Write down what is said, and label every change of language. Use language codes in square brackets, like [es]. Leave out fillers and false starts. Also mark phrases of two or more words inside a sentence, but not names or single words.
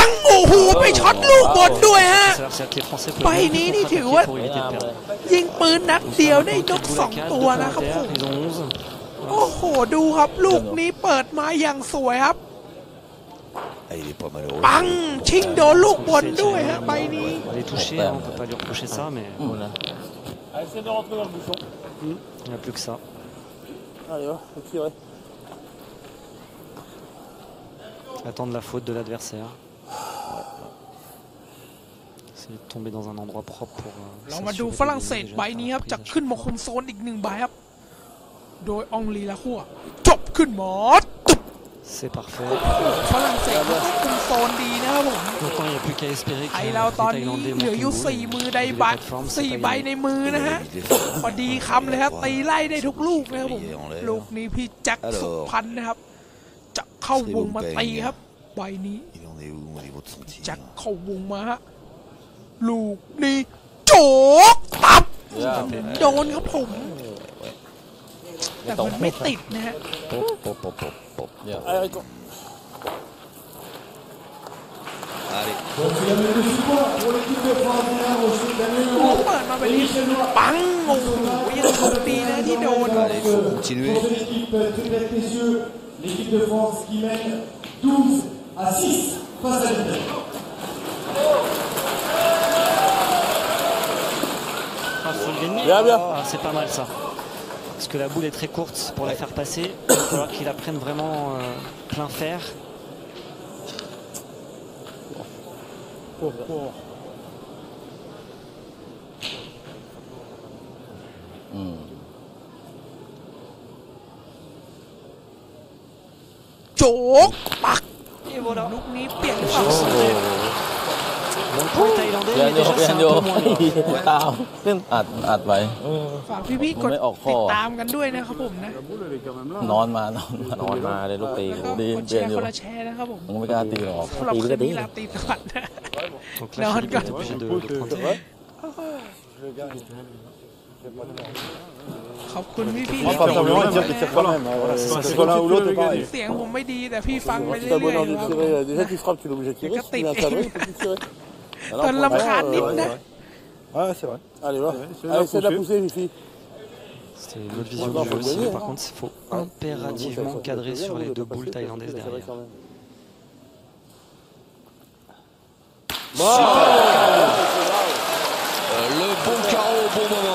[th] งโอ้โหไปช็อตลูกบอลด้วยฮะใบนี้นี่ถือว่ายิงปืนนัดเดียวได้นก2 ตัวนะครับผมโอ้โหดูครับลูกนี้เปิดมาอย่างสวยครับปังชิงโดนลูกบอลด้วยฮะใบนี้ [fr] Elle est touchée, on peut pas lui reprocher ça, mais Allez, essaie de rentrer dans le bouchon. il n'y a plus que ça. Allez, faut tirer. Attendre la faute de l'adversaire. essayer de tomber dans un endroit propre pour. [th] เรามาดูฝรั่งเศสใบนี้ครับจะขึ้นมาคุมโซนอีก1ใบครับโดยอองลีลาคั่วจบขึ้นหมด [fr] C'est parfait. [th] ฝรั่งเศสก็คุมโซนดีนะครับผม [fr] Maintenant il n'y a plus qu'à espérer que [th] ไทยเราตอนนี้เหลืออยู่4มือใดบัตร4ใบในมือนะฮะพ อดีคำเลยครับตีไล่ได้ทุกลูกนะครับผมลูกนี้พี่ แจ็คสุพรรณนะครับจะเข้าวงมาตีครับใบนี้แจ็คเข้าวงมาฮะลูกนี้โจกตับโดนครับผมแต่มันไม่ติดนะฮะเปิดมาเป็นปังโอ้โหยังโชคดีนะที่โดน [fr] L'équipe de France qui mène 12-6 face à l'Italie. Faut le gagner. C'est pas mal ça. Parce que la boule est très courte pour la faire passer. Il va falloir qu'il la prenne vraiment plein fer. [th] โจกปัก. [fr] Et voilà. [th] Lúc นี้เปลี่ยนฝั่ง [fr] Bon point thaïlandais, mais déjà c'est un peu moins loin. [th] ตามขึ้นอัดไว้ ฝากพี่ๆกดติดตามกันด้วยนะครับผมนะ นอนมา เลยลูกตี แล้วก็กดแชร์คนละแชร์นะครับผม มึงไม่กล้าตีหรอก สำหรับคืนนี้ลาตีสวัสดิ์นะ [fr] Donc là, Philippe est obligé de prendre. [th] ขอบคุณพี่ [fr] Moi, pas vraiment dire que tu tires pas même. C'est pas l'un ou l'autre, pareil. [th] เสียงผมไม่ดีแต่พี่ฟังไป [fr] Si [th] เรื่ [fr] t'as [th] อย [fr] bonne envie de [th] ๆครับ [fr] tirer, déjà tu frappes, tu es obligé de tirer. Si tu viens cadrer, il faut plus tirer. [th] ตอนลำคาญนิดนะ [fr] Ouais, c'est vrai. Allez, va. Allez, essaie de la pousser, Fifi. C'est une autre vision du jeu aussi. Par contre, il faut impérativement cadrer sur les deux boules thaïlandaises derrière. Le bon carreau au bon moment.